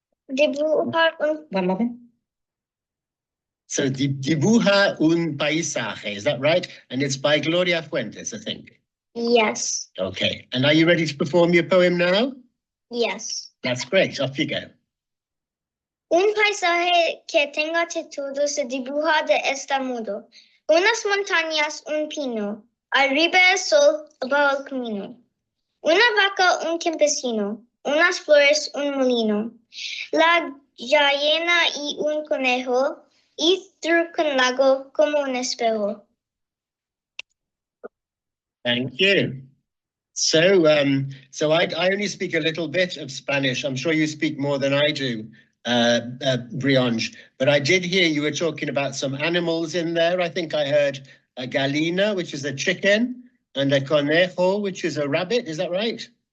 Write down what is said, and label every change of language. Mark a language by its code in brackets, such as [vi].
[es] Dibujar un... [en] So Dibuja un paisaje, is that right? And it's by Gloria Fuentes, I think. Yes. Okay. And are you ready to perform your poem now? Yes. That's great. Off you go. [es] Un paisaje que tenga todo se dibuja de este modo. Unas montañas, un pino. Arriba el sol, abajo el camino. Una vaca, un campesino. Unas flores, un molino. La gallina y un conejo. Y truco un lago como un espejo. [en] Thank you. So I only speak a little bit of Spanish. I'm sure you speak more than I do, Briange. But I did hear you were talking about some animals in there. I think I heard a gallina, which is a chicken, and a conejo, which is a rabbit. Is that right?